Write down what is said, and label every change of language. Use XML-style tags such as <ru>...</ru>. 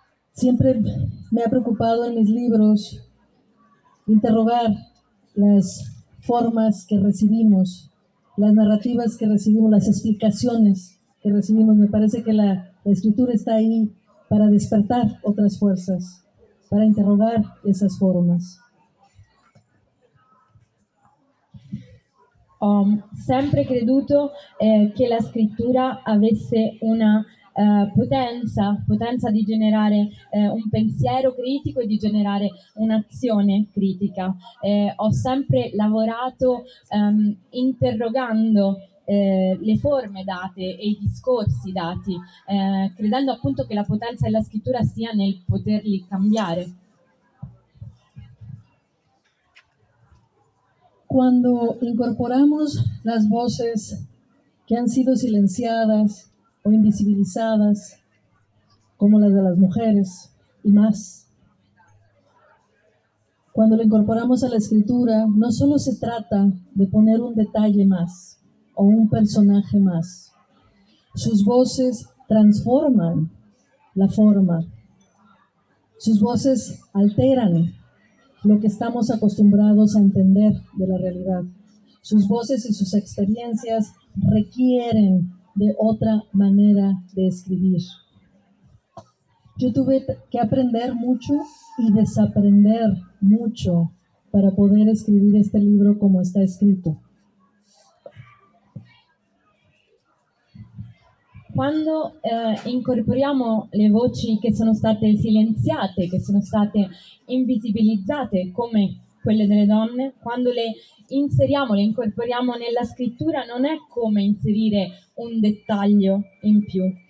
<it>Sempre mi ha preoccupato</it> <es>in mis libros interrogar las formas que recibimos, las narrativas que recibimos, las explicaciones que recibimos. Me parece que la escritura está ahí para despertar otras fuerzas, para interrogar esas formas.</es> <it>Ho sempre creduto che la scrittura avesse una potenza di generare un pensiero critico e di generare un'azione critica. Ho sempre lavorato interrogando le forme date e i discorsi dati, credendo appunto che la potenza della scrittura sia nel poterli cambiare.</it> <es>Quando incorporamos las voces che han sido silenciadas o invisibilizadas, como las de las mujeres y más. Cuando lo incorporamos a la escritura, no solo se trata de poner un detalle más o un personaje más. Sus voces transforman la forma. Sus voces alteran lo que estamos acostumbrados a entender de la realidad. Sus voces y sus experiencias requieren de otra manera de escribir. Yo tuve que aprender mucho y desaprender mucho para poder escribir este libro como está escrito.</es> <it>Quando incorporiamo le voci che sono state silenziate, che sono state invisibilizzate, come quelle delle donne, quando le inseriamo, le incorporiamo nella scrittura, non è come inserire un dettaglio in più.</it>